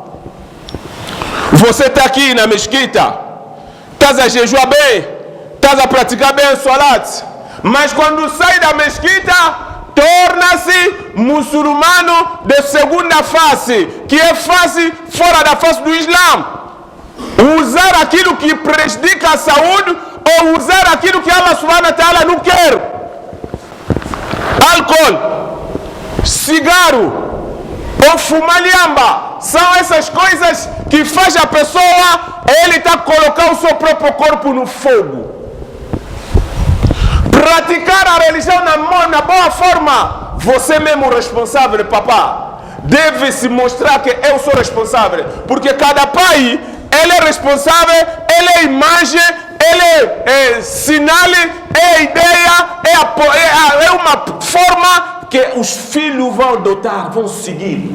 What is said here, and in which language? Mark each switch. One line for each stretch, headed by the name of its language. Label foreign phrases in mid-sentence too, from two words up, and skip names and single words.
Portuguese: Você está aqui na mesquita, estás a jejuar bem, estás a praticar bem o salat, mas quando sai da mesquita torna-se muçulmano de segunda face, que é face fora da face do Islã. Usar aquilo que prejudica a saúde ou usar aquilo que
Arabic: الله سبحانه وتعالى
Portuguese: não quer. Álcool, cigarro ou fumar lhamba, são essas coisas que faz a pessoa, ele está colocando o seu próprio corpo no fogo. Praticar a religião na boa forma, você mesmo responsável, papá, deve se mostrar que eu sou responsável, porque cada pai, ele é responsável, ele é imagem, ele é sinal, é ideia, é uma forma que os filhos vão adotar, vão seguir.